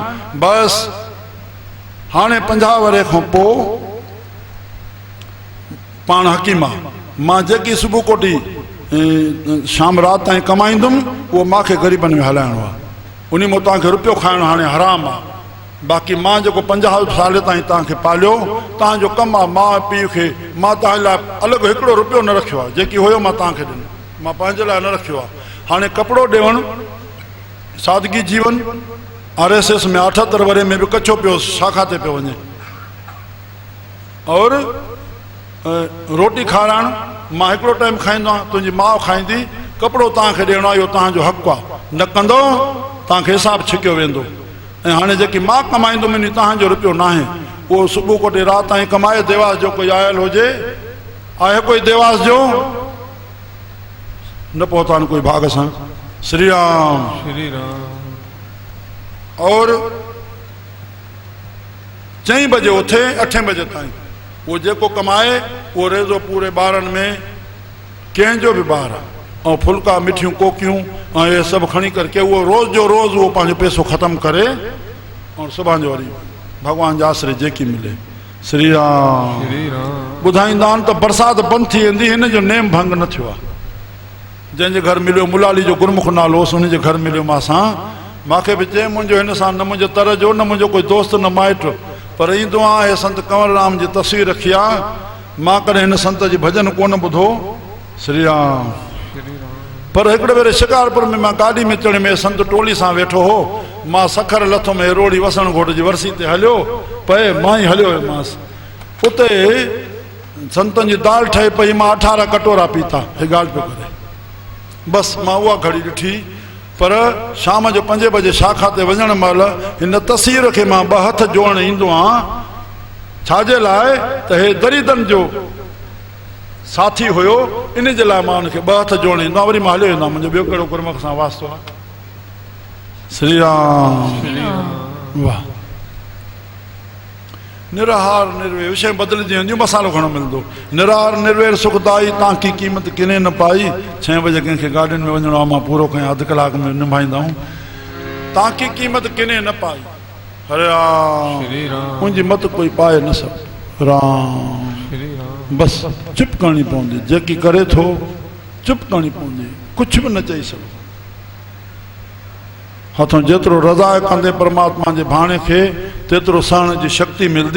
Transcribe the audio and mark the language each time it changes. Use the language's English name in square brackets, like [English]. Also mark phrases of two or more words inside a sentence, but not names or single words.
[Sindhi] बसि हाणे 50 वरे खां पोइ पाण हकीम आहे, मां जेकी सुबुह कोटी शाम राति ताईं कमाईंदुमि, उहो मूंखे ग़रीबनि में हलाइणो आहे। उन मां तव्हांखे रुपयो खाइणो हाणे हराम आहे। बाक़ी मां जेको 50 साल ताईं तव्हांखे पालियो, तव्हांजो कमु आहे। माउ पीउ खे मां तव्हांजे लाइ अलॻि हिकिड़ो रुपयो न रखियो आहे, जेकी हुयो मां तव्हांखे ॾिनो, मां पंहिंजे लाइ न रखियो आहे। हाणे कपिड़ो ॾियणु, सादगी जीवन, RSS में 78 वरे में बि कचो पियो शाखा ते पियो वञे, और रोटी खाराइणु मां हिकिड़ो टाइम खाईंदो आहियां, तुंहिंजी माउ खाईंदी। कपिड़ो तव्हांखे ॾियणो आहे, इहो तव्हांजो हक़ु आहे, न कंदो तव्हांखे हिसाबु छिकियो वेंदो। ऐं हाणे जेकी मां कमाईंदुमि तव्हांजो रुपयो न आहे, उहो सुबुह कोटे राति ताईं कमाए। देवास जो कोई आयल हुजे, आहे कोई देवास जो? न पहुता कोई भाग सां। श्री राम। श्री राम। और 4 बजे उथे 8 बजे ताईं वो जेको कमाए, वो रेज़ो पूरे ॿारनि में कंहिंजो बि ॿार आहे ऐं फुल्का मिठियूं कोकियूं ऐं इहे सभु खणी करके उहो रोज़ जो रोज़ उहो पंहिंजो पैसो ख़तमु करे ऐं सुभाणे जो वरी भॻवान जा आसिरे जेकी मिले। श्री राम। श्री राम। ॿुधाईंदा आहिनि त बरसाति बंदि थी वेंदी, हिन जो नेम भंग न थियो आहे। जंहिंजे घर मिलियो मुलाली जो गुरमुख नालो हुओसि, उनजे घर मिलियो मांसां, मूंखे बि चए मुंहिंजो हिन सां न मुंहिंजो तर जो, न मुंहिंजो कोई दोस्त, न माइट, पर ईंदो आहे संत कंवरराम जी तस्वीर रखी आहे। मां कॾहिं हिन संत जी भॼन कोन ॿुधो। श्री राम। पर हिकिड़े भेरे शिकारपुर में मां गाॾी में चढ़े में संत टोली सां वेठो हो, मां सखर लथो में रोड़ी वसण घोट जी वरसी ते हलियो पए, मां ई हलियो मांसि। उते संतनि जी दाल ठहे पई, मां 18 कटोरा पीता, हे ॻाल्हि पियो करे। बसि मां उहा घड़ी ॾिठी। पर शाम जो 5 बजे शाखा ते वञण महिल हिन तस्वीर खे मां 2 हथ जोड़ण ईंदो आहियां। छाजे लाइ त हे दरीदन जो साथी हुयो, इन जे लाइ मां हुनखे 2 हथ जोड़ण ईंदो आहियां, वरी मां हलियो ईंदो आहियां। मुंहिंजो ॿियो कहिड़ो गुरमुख सां वास्तो आहे। श्री राम। वाह। निराहार निर्वेर विषय बदिलजी वेंदियूं, मसालो घणो मिलंदो। निराहार निर्वेर सुखदाई तव्हांकी क़ीमत किने न पाई। 6 बजे कंहिंखे गाॾियुनि में वञिणो आहे, मां पूरो कयां, अधु कलाक में निभाईंदा आहियूं। तव्हांकी क़ीमत किने न पाई। हरे राम। मुंहिंजी मत कोई पाए न सघे। राम। बसि चुप करणी पवंदी, जेकी करे थो चुप करणी पवंदी, कुझु बि न चई सघो। हथों जेतिरो रज़ा कंदे परमात्मा जे भाणे खे, तेतिरो सहण जी शक्ति मिलंदी।